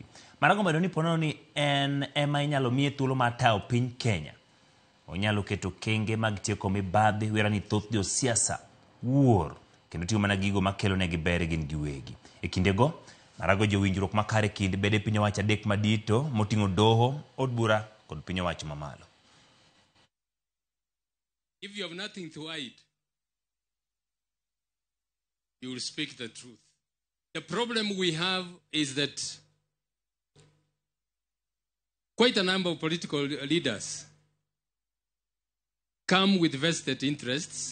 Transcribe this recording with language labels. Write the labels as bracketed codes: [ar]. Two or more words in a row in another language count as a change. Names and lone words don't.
[luo] Maraga omedo ni ponono ni en ema inyalo miye thuolo mar tayo piny Kenya. Onyalo keto kenge mag tieko mibadhi wera ni thoth josiasa wuor kendo tiyo mana gigo makelo negi ber gin giwegi. E kindego Maraga jowinjruok makare kind bede piny owacho adek madito moting'o doho, od bura kod piny owacho mamalo. [en] If you have nothing to hide, you will speak the truth. The problem we have is that quite a number of political leaders come with vested interests.